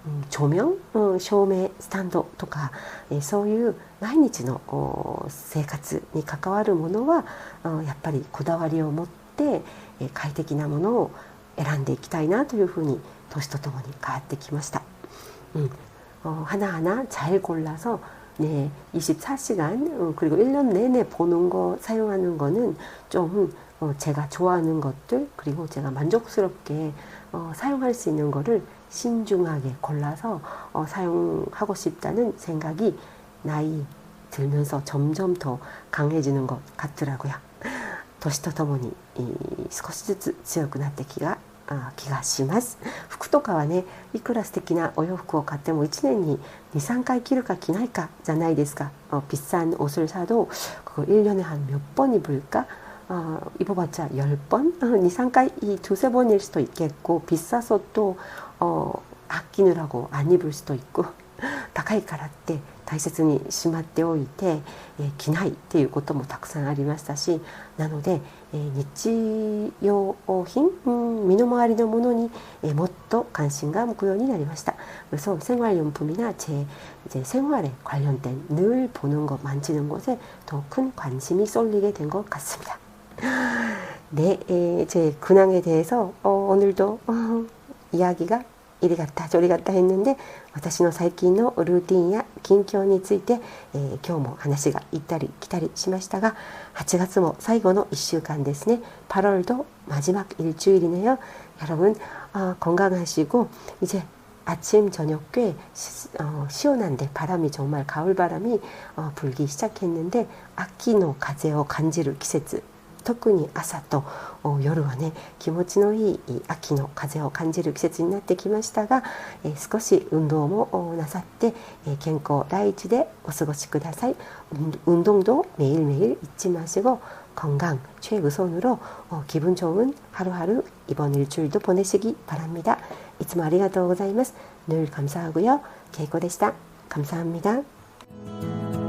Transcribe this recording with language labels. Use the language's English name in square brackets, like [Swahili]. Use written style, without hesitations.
[Japanese] 照明、照明スタンドとか、そういう毎日の生活に関わるものはやっぱりこだわりを持って快適なものを選んでいきたいなというふうに年とともに変わってきました。 [Korean] 하나하나 잘 골라서 네, 24시간 그리고 1년 내내 보는 거, 사용하는 거는 좀 제가 좋아하는 것들, 그리고 제가 만족스럽게 사용할 수 있는 거를 신중하게 골라서 사용하고 싶다는 생각이 나이 들면서 점점 더 강해지는 것 같더라고요. [Japanese] 年とともに少しずつ強くなって気がします。服とかはね、いくら素敵なお洋服を買っても1年に 2,3 回着るか着ないかじゃないですか。 [Korean] 비싼 옷을 사도 그거 1년에 한 몇 번 입을까? 입어봤자 10번? [Japanese] 2, 3回, [Korean] 2-3 번일 수도 있겠고, 비싸서 또 아끼느라고 안 입을 수도 있고, [Japanese] 高いからって大切にしまっておいて、着ないっていうこともたくさんありましたし、なので、日用品、身の回りのものに、もっと関心が向くようになりました。 [Korean] 그래서 생활용품이나 제 이제 생활에 관련된 늘 보는 것, 만지는 것에 더 큰 관심이 쏠리게 된 것 같습니다. 네, 제 근황에 대해서 오늘도 이야기가 이리 갔다 저리 갔다 했는데, [Japanese] 私の最近のルーティンや近況について、今日も話が行ったり来たりしましたが、8月も最後の1週間ですね. [Korean] 8월도 마지막 일주일이네요. 여러분 건강하시고, 이제 아침 저녁 꽤 시원한데, 바람이 정말 가을 바람이 불기 시작했는데, [Japanese] 秋の風を感じる季節、特に朝と夜はね、気持ちのいい秋の風を感じる季節になってきましたが、少し運動もなさって健康第一でお過ごしください。 [Korean] 운동도 매일매일 잊지 마시고 건강 최우선으로 기분 좋은 하루하루 이번 일주일도 보내시기 바랍니다. [Japanese] いつもありがとうございます。 [Korean] 늘 감사하고요. 케이코でした。감사합니다.